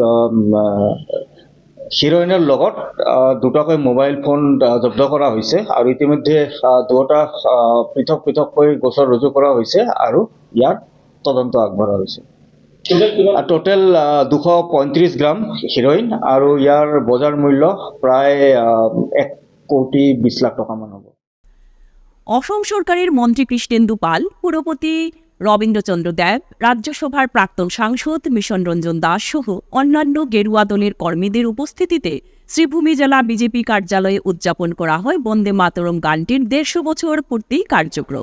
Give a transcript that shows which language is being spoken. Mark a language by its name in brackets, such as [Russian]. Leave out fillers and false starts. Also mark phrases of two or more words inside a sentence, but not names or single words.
[Assamese] হিৰ'ইনৰ লগত 2টাকৈ মোবাইল ফোন জব্দ কৰা হৈছে আৰু ইতিমধ্যে 2টা পৃথক পৃথককৈ গোচৰ ৰুজু কৰা হৈছে আৰু ইয়াৰ তদন্ত আগবঢ়া হৈছে। টোটেল 235 গ্ৰাম হিৰ'ইন আৰু ইয়াৰ বজাৰ মূল্য প্ৰায় 1,20 লাখ টাকামান হ'ব। [Bangla] অসম সরকারের মন্ত্রী কৃষ্ণেন্দু পাল, পুরপতি রবীন্দ্রচন্দ্র দেব, রাজ্যসভার প্রাক্তন সাংসদ মিশন রঞ্জন দাস সহ অন্যান্য গেরুয়া দলের কর্মীদের উপস্থিতিতে শ্রীভূমি জেলা বিজেপি কার্যালয়ে উদযাপন করা হয় বন্দে মাতরম গানটির 150 বছর পূর্তি কার্যক্রম।